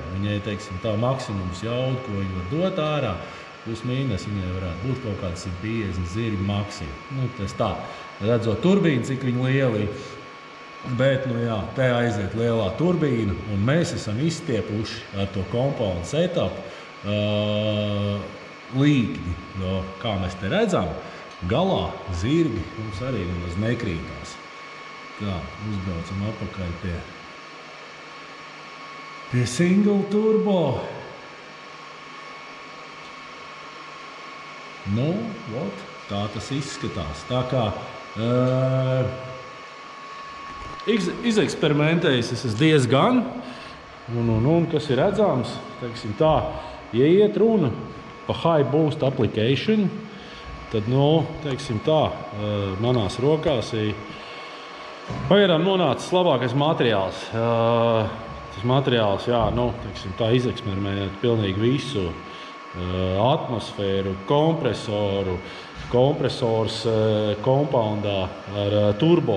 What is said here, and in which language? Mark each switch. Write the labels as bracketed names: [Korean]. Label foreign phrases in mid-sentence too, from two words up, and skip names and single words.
[Latvian] Viņai, teiksim, tā maksimums jauda, ko viņa var dot ārā, plus mīnus viņai varētu būt kaut kāds 150 zirgi maksimum. Tas tā, redzot turbīnu, cik viņa liela ir. Bet, te aiziet lielā turbīna, un mēs esam izstiepuši ar to [English] compound setup [Latvian] līkni. Kā mēs te redzam, galā zirgi mums arī nemaz nekrītās. Tā, uzbraucam atpakaļ pie [English] single turbo. [Latvian] Tā tas izskatās. Tā kā izeksperimentējis es esmu diezgan, un kas ir redzams, teiksim tā, ja iet runa pa [English] high boost application, [Latvian] tad, teiksim tā, manās rokās ir pagaidām nonācis labākais materiāls. Tas materiāls, teiksim tā, izeksperimentēt pilnīgi visu. Atmosfēru, kompresors compoundā ar turbo.